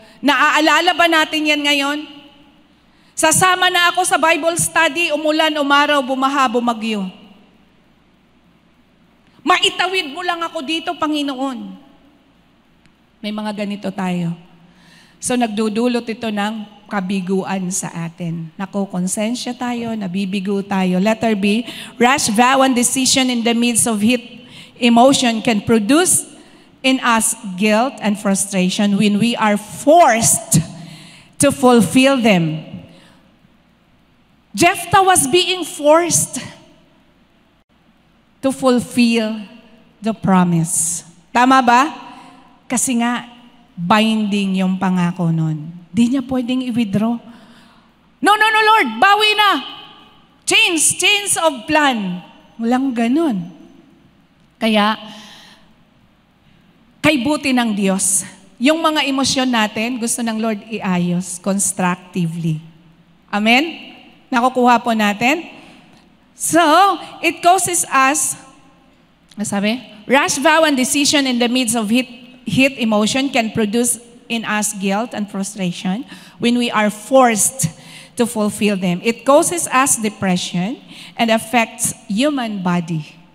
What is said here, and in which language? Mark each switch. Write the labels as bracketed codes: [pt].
[tl] Naaalala ba natin yan ngayon? Sasama na ako sa Bible study, umulan, umaraw, bumaha, bumagyo. Maitawid mo lang ako dito, Panginoon. May mga ganito tayo. So nagdudulot ito ng kabiguan sa atin. Nakukonsensya tayo, nabibigo tayo. [en] Letter B, rash vow and decision in the midst of heat emotion can produce in us guilt and frustration when we are forced to fulfill them. Jephthah was being forced to fulfill the promise. Tama ba? [tl] Kasi nga, binding yung pangako nun. Di niya pwedeng i-withdraw. No, Lord, bawi na. Change of plan. Walang ganun. Kaya, kay buti ng Diyos, yung mga emosyon natin, gusto ng Lord iayos constructively. Amen? Nakukuha po natin? [en] So, it causes us, sabi, rash vow and decision in the midst of heat emotion can produce in us guilt and frustration when we are forced to fulfill them. It causes us depression and affects human body.